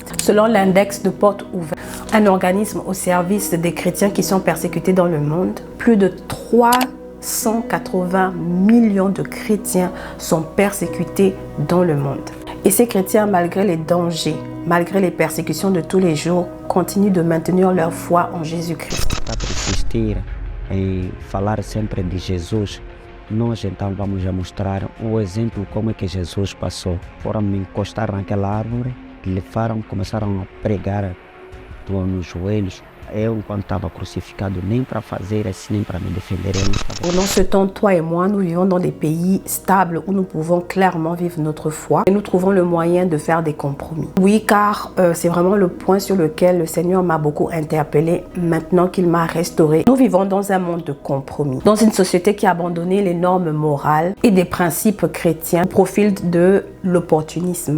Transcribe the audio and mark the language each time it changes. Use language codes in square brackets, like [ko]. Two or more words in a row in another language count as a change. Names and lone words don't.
[fr] Selon l'index de Portes Ouvertes, un organisme au service des chrétiens qui sont persécutés dans le monde, plus de 380 millions de chrétiens sont persécutés dans le monde. Et ces chrétiens, malgré les dangers, malgré les persécutions de tous les jours, continuent de maintenir leur foi en Jésus-Christ. [pt] Para persistir em falar sempre de Jesus, nós então vamos a mostrar o exemplo como é que Jesus passou. Foram me encostar naquela árvore, levaram, começaram a pregar nos joelhos. Eu, enquanto estava crucificado, nem para fazer assim, nem para me defender. [fr] Pendant ce temps, toi et moi, nous vivons dans des pays stables où nous pouvons clairement vivre notre foi et nous trouvons le moyen de faire des compromis. Oui, car c'est vraiment le point sur lequel le Seigneur m'a beaucoup interpellé maintenant qu'il m'a restauré. Nous vivons dans un monde de compromis, dans une société qui a abandonné les normes morales et des principes chrétiens au profil de l'opportunisme.